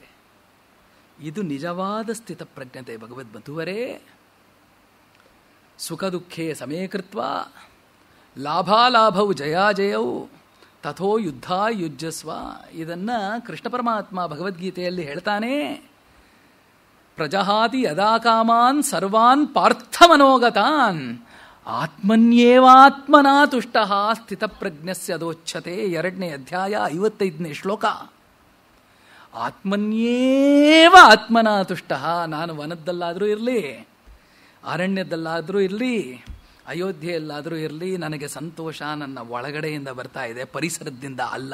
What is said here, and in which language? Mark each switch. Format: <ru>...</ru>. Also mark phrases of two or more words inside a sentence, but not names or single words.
<kn>ಇದು ನಿಜವಾದ ಸ್ಥಿತಪ್ರಜ್ಞತೆ ಭಗವದ್ಬಂಧುವರೇ.</kn> <sa>ಸುಖ ದುಃಖೇ ಸಮೀಕೃತ್ವ ಲಾಭಾಲಾಭವು ಜಯಾಜಯವು ತಥೋ ಯುದ್ಧ ಯುಜ್ಯಸ್ವ.</sa> <kn>ಇದನ್ನು ಕೃಷ್ಣ ಪರಮಾತ್ಮ ಭಗವದ್ಗೀತೆಯಲ್ಲಿ ಹೇಳ್ತಾನೆ.</kn> <sa>ಪ್ರಜಹಾತಿ ಯದಾ ಕಾಮಾನ್ ಸರ್ವಾನ್ ಪಾರ್ಥಮನೋಗತಾನ್ ಆತ್ಮನ್ಯೇವಾತ್ಮನಾ ತುಷ್ಟಃ ಸ್ಥಿತಪ್ರಜ್ಞಸ್ಯ ಅದೋಚ್ಯತೆ.</sa> <kn>2ನೇ ಅಧ್ಯಾಯ 55ನೇ ಶ್ಲೋಕ.</kn> <sa>ಆತ್ಮನ್ಯೇವ ಆತ್ಮನಾ ತುಷ್ಟಃ.</sa> <kn>ನಾನು ವನದ್ದಲ್ಲಾದರೂ ಇರಲಿ, ಅರಣ್ಯದಲ್ಲಾದರೂ ಇರಲಿ, ಅಯೋಧ್ಯೆಯಲ್ಲಾದರೂ ಇರಲಿ, ನನಗೆ ಸಂತೋಷ ನನ್ನ ಒಳಗಡೆಯಿಂದ ಬರ್ತಾ ಇದೆ, ಪರಿಸರದಿಂದ ಅಲ್ಲ.</kn>